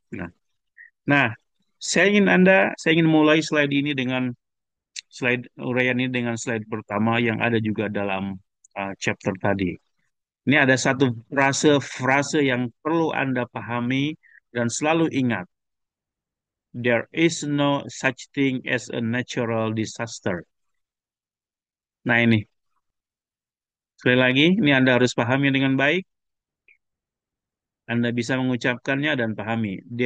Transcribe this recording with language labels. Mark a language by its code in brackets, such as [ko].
[id] Nah, nah, saya ingin mulai slide ini dengan slide uraian ini dengan slide pertama yang ada juga dalam chapter tadi. Ini ada satu frase yang perlu Anda pahami dan selalu ingat. [en] There is no such thing as a natural disaster. [id] Nah ini, sekali lagi, ini Anda harus pahami dengan baik. Anda bisa mengucapkannya dan pahami.